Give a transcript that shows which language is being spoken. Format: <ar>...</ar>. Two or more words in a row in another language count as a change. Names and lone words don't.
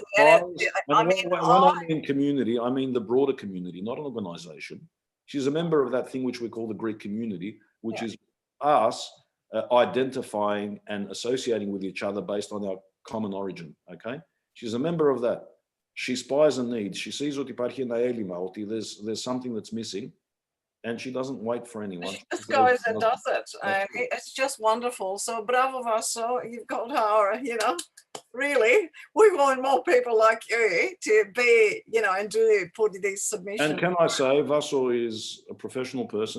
<en>When I mean community, I mean the broader community, not an organisation. She's a member of that thing which we call the Greek community, which is us identifying and associating with each other based on our common origin. Okay, she's a member of that. She spies a need. She sees</en> <el>ότι υπάρχει ένα έλλειμμα, ότι</el> <en>there's something that's missing, and she doesn't wait for anyone. She just goes and does it. And it's just wonderful. So bravo, Vaso. You've got our, really, we want more people like you to be, and do put these submissions. And can I say, Vaso is a professional person.</en>